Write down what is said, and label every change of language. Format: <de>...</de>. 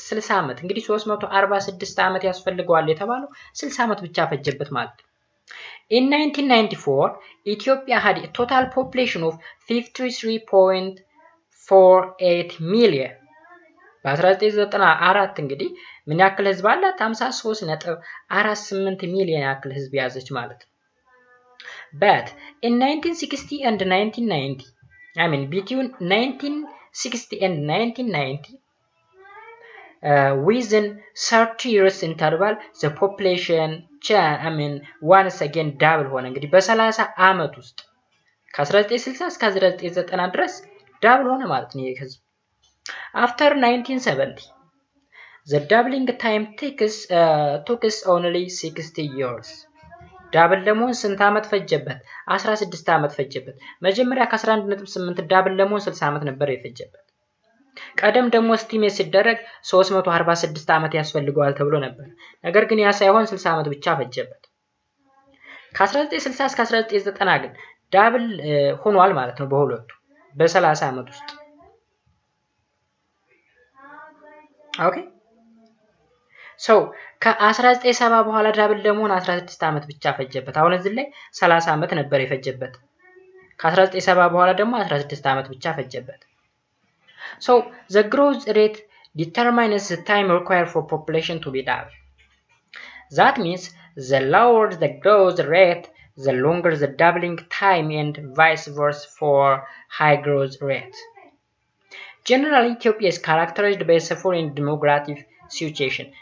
<am>60 ዓመት። እንግዲህ 346 ዓመት ያስፈልገዋል የተባለው 60 ዓመት ብቻ ፈጀበት ማለት ነው።</am> <en>In 1994 Ethiopia had a total population of 53.48 million.</en> <am>በ1994 እንግዲህ ምን ያክል ህዝብ አላት? 53.48 ሚሊዮን ያክል ህዝብ ያዘች ማለት ነው።</am> <en>But in 1960 and 1990 between 1960 and 1990 within 30 years interval the population once again double</en> <am>ሆነ። እንግዲህ በ30 ዓመት ውስጥ ከ1960 እስከ 1990 ድረስ ዳብል ሆነ ማለት ነው የህዝብ።</am> <en>After 1970 the doubling time took only 60 years.</en> <am>ዳብል ለመሆን ስንት ዓመት ፈጀበት? 16 ዓመት ፈጀበት። መጀመሪያ ከ11.8 ዳብል ለመሆን 60 ዓመት ነበር የፈጀበት። ቀደም ደግሞ ስቲሜት ሲደረግ 346 ዓመት ያስፈልገዋል ተብሎ ነበር። ነገር ግን ያ ሳይሆን 60 ዓመት ብቻ ፈጀበት። ከ1960 እስከ 1990 ግን ዳብል ሆኗል ማለት ነው በሁለቱ በ30 ዓመት ውስጥ። ኦኬ So ከ1970 በኋላ ዳብል ለመሆን 16 ዓመት ብቻ ፈጀበት። አሁን እዚህ ላይ 30 ዓመት ነበር የፈጀበት። ከ1970 በኋላ ደግሞ 16 ዓመት ብቻ ፈጀበት።</am> <en>So the growth rate determines the time required for population to be double. That means the lower the growth rate, the longer the doubling time and vice versa for high growth rate. Generally, Ethiopia is characterized by a suffering demographic situation.</en>